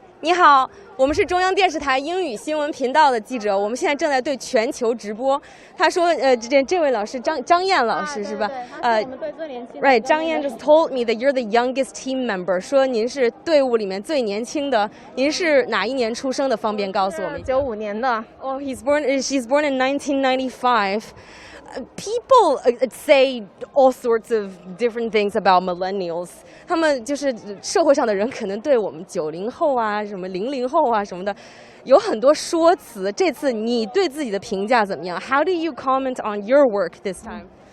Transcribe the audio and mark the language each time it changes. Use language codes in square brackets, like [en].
[zh] 你好，我们是中央电视台英语新闻频道的记者，我们现在正在对全球直播。他说，这位老师张燕老师是吧？我们队最年轻。 [en] Right， 张燕 just told me that you're the youngest team member， [zh] 说您是队伍里面最年轻的。您是哪一年出生的？方便告诉我们？95年的。 [en] Oh, she's born in 1995. People say all sorts of different things about millennials. [zh] 他们就是社会上的人可能对我们90后啊、什么00后啊什么的，有很多说辞。这次你对自己的评价怎么样 ？ [en] How do you comment on your work this time?